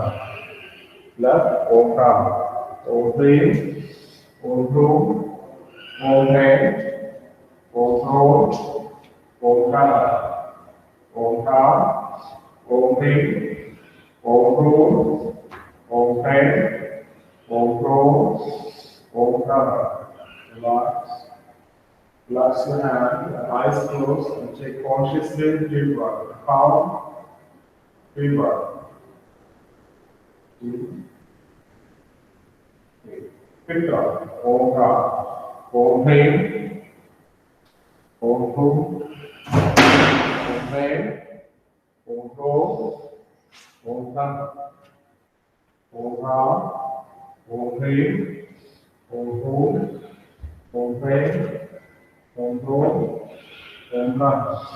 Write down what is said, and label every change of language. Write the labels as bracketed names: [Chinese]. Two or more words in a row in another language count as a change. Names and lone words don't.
[Sanskrit] Left, Om Ram, Om Hrim, Om Hru, Om Hrem, Om Hrom, Om Haha. Om Ram, Om Hrim, Om Hru, Om Hrem, Om Hrom, Om Haha. [English] Relax. Relax your hand, eyes closed, and take consciously deep breath. Calm, deep breath. Pick up. [Sanskrit] Om Ram, Om Hrim, Om Hru, Om Hrem, Om Hrom, Om Haha. Om Ram, Om Hrim, Om Hru, Om Hrem, Om Hrom, Om Haha.